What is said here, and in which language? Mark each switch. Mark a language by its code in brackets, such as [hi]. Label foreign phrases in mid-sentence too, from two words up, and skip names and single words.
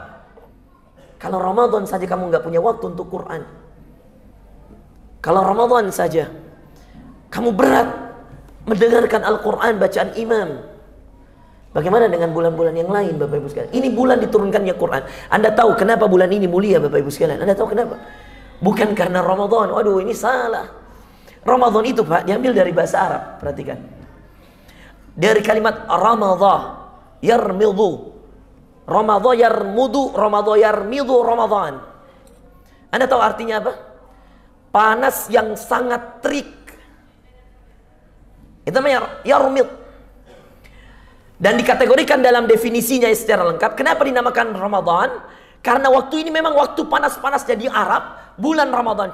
[id] Kalau Ramadan saja kamu nggak punya waktu untuk Quran, kalau Ramadan saja kamu berat mendengarkan Al-Quran bacaan imam, bagaimana dengan bulan-bulan yang lain Bapak Ibu sekalian? Ini bulan diturunkannya Quran. Anda tahu kenapa bulan ini mulia Bapak Ibu sekalian? Anda tahu kenapa? Bukan karena Ramadan. Waduh, ini salah. Ramadan itu Pak diambil dari bahasa Arab. Perhatikan. Dari kalimat [ar] رمضان يرمض. رمضان يرمض، رمضان يرمض رمضان. Anda tahu artinya apa? Panas yang sangat terik. Itu namanya yarmid. Dan dikategorikan dalam definisinya secara lengkap. Kenapa dinamakan Ramadan? Karena waktu ini memang waktu panas-panasnya di Arab, bulan Ramadan.